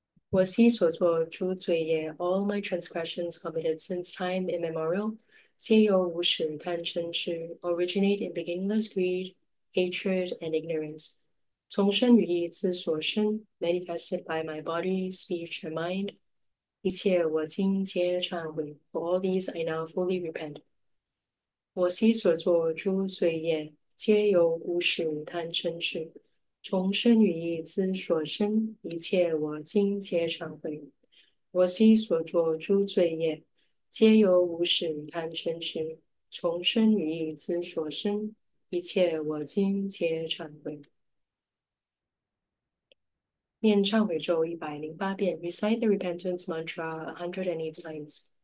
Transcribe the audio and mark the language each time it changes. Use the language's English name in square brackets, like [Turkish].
[Chinese] 我昔所作诸罪业 [English] all my transgressions committed since time immemorial, [Chinese] 皆由无始贪嗔痴 [English] originate in beginningless greed, hatred, and ignorance. [Chinese] 从身语意之所生 [English] manifested by my body, speech, and mind. [Chinese] 一切我今皆忏悔 [English] For all these I now fully repent. [Chinese] 我昔所作诸罪业皆由无始贪嗔痴从身语意之所生，一切我今皆忏悔。我昔所作诸罪业，皆由无始贪嗔痴从身语意之所生，一切我今皆忏悔。念忏悔咒108遍 [English] ，recite the repentance mantra 108 times.